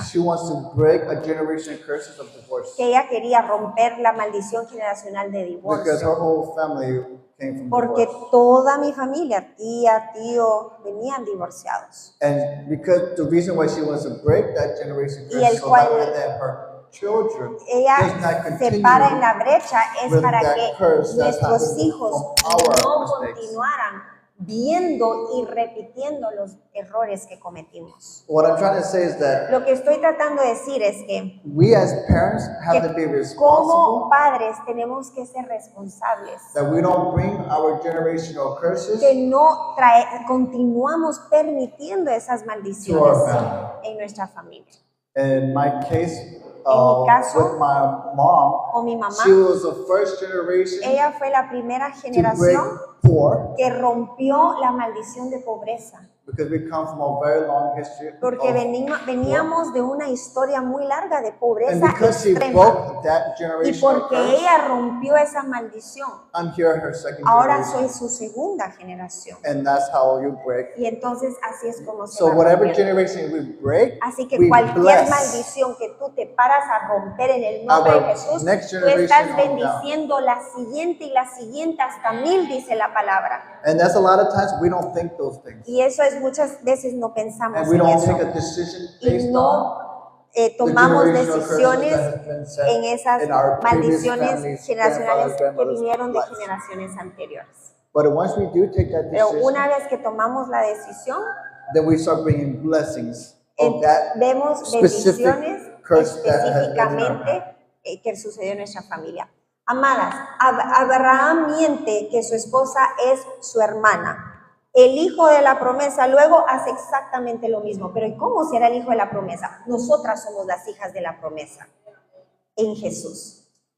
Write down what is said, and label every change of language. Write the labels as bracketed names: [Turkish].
[English] she wants to break a generation curses of divorce [Spanish] que ella quería romper la maldición generacional de [English] because [Spanish] divorcio. [English] her whole family came from [Spanish] Porque [English] divorce. [Spanish] toda mi familia, tía, tío, venían divorciados. [English] And because the reason why she wants to break that generation [Spanish] Y el [English] curse so [Spanish] cual- [English] that way that her children does [Spanish] Ella [English] not [Spanish] se [English] continue [Spanish] para en la brecha es [English] with [Spanish] para [English] that [Spanish] que [English] curse that's [Spanish] nuestros [English] happened [Spanish] hijos [English] from our [Spanish] no [English] mistakes. [Spanish] continuaran viendo y repitiendo los errores que cometimos. [English] What I'm trying to say is that [Spanish] Lo que estoy tratando de decir es que [English] we as parents have to be [Spanish] como [English] responsible [Spanish] padres tenemos que ser responsables. [English] that we don't bring our generational curses [Spanish] Que no continuamos permitiendo esas maldiciones [English] To our family. [Spanish] en nuestra familia. [English] In my case, [Spanish] mi caso, [English] with my mom, [Spanish] O mi mamá, [English] she was the first generation [Spanish] ella fue la primera [English] to break [Spanish] generación [English] poor [Spanish] que rompió la maldición de pobreza. [English] because we come from a very long history [Spanish] Porque [English] of [Spanish] veníamos de una historia muy larga de [English] and [Spanish] pobreza [English] because she [Spanish] extrema. [English] broke that [Spanish] Y [English] generational [Spanish] porque [English] curse, [Spanish] ella rompió esa maldición, [English] I'm here her second [Spanish] ahora soy [English] generation. [Spanish] su segunda generación. [English] And that's how you break. [Spanish] Y entonces así es como se [English] So [Spanish] va [English] whatever [Spanish] rompiendo. [English] generation we break, [Spanish] Así que [English] we [Spanish] cualquier [English] bless [Spanish] maldición que tú te paras a romper en el nombre [English] our [Spanish] de Jesús, [English] next [Spanish] tú [English] generation [Spanish] estás [English] on [Spanish] bendiciendo la siguiente y la siguiente hasta 1000, dice la palabra. [English] And that's a lot of times we don't think those things. [Spanish] Y eso es muchas veces no pensamos [English] And we [Spanish] en [English] don't [Spanish] eso. [English] take a decision [Spanish] Y [English] based on [Spanish] no [English] the [Spanish] tomamos [English] generational [Spanish] decisiones [English] curses that have been set [Spanish] en esas [English] in our previous [Spanish] maldiciones [English] families, [Spanish] generacionales [English] grandfathers, [Spanish] que [English] grandmothers' [Spanish] vinieron de [English] lives. [Spanish] generaciones anteriores. [English] But once we do take that [Spanish] Pero [English] decision, [Spanish] una vez que tomamos la decisión, [English] then we start bringing blessings of that [Spanish] vemos [English] specific [Spanish] bendiciones [English] curse that has been in our [Spanish] específicamente [English] family. [Spanish] que sucedió en nuestra familia. Amadas, Abraham miente que su esposa es su hermana. El hijo de la promesa luego hace exactamente lo mismo. Pero ¿y cómo será el hijo de la promesa? Nosotras somos las hijas de la promesa en Jesús.